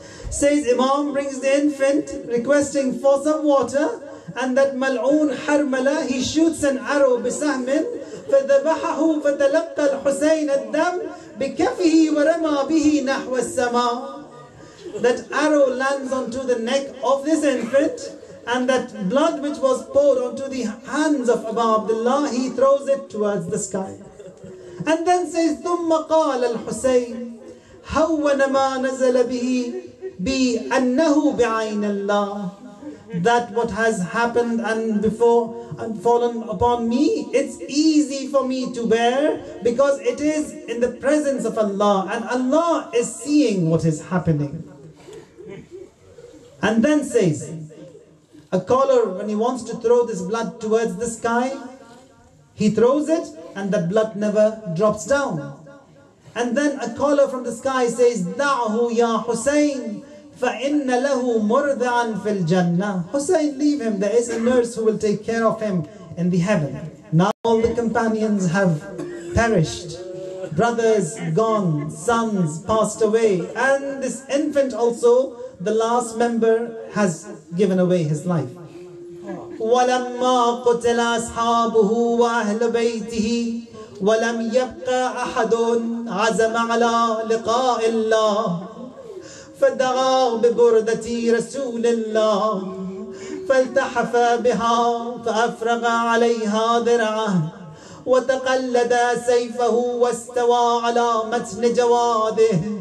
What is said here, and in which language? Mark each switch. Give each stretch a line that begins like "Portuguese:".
English: Says Imam brings the infant requesting for some water, and that mal'oon Harmala, he shoots an arrow
Arabic: بسهم فذبحه فتلقى الحسين الدم بكفه ورمى به نحو السماء.
English: That arrow lands onto the neck of this infant, and that blood which was poured onto the hands of Abu Abdullah, he throws it towards the sky. And then says
Arabic: ثم قال الحسين هون ما نزل به بأنه بعين الله.
English: That what has happened and before and fallen upon me, it's easy for me to bear because it is in the presence of Allah, and Allah is seeing what is happening. And then says, a caller, when he wants to throw this blood towards the sky, he throws it and the blood never drops down. And then a caller from the sky says,
Arabic: دَعْهُ يَا حُسَيْنِ فَإِنَّ لَهُ مُرْضِعًا فِي الْجَنَّةِ.
English: Hussein, leave him, there is a nurse who will take care of him in the heaven. Now all the companions have perished. Brothers gone, sons passed away, and this infant also, the last member, has given away his life.
Arabic: وَلَمَّا قُتِلَ أَصْحَابُهُ وَأَهْلُ بَيْتِهِ وَلَمْ يَبْقَ أَحَدٌ عَزَمَ عَلَى لِقَاءِ اللَّهِ فدعا ببردة رسول الله فالتحف بها فأفرغ عليها ذرعه وتقلد سيفه واستوى على متن جواده